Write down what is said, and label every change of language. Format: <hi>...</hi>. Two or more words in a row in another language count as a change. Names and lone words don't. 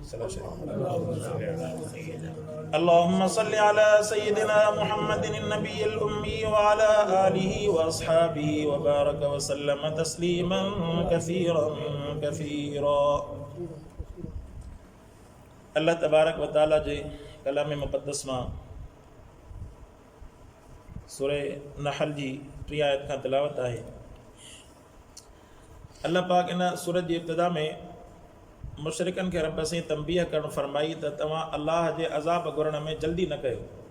<ar>اللهم صل على سيدنا محمد النبي الأمي وعلى آله وأصحابه وبارك وسلم تسليما كثيرا كثيرا. الله تبارك وتعالى</ar> <sd>जे कलाम मुक़द्दस मां सूरह नहल जी 3 आयत खां तिलावत आहे। अल्लाह पाक इन सूरत जी इब्तिदा में मुशरिकन खे रब सां तंबीह करणु फरमाई त तव्हां अल्लाह जे अज़ाब घुरण में जल्दी न कयो।</sd>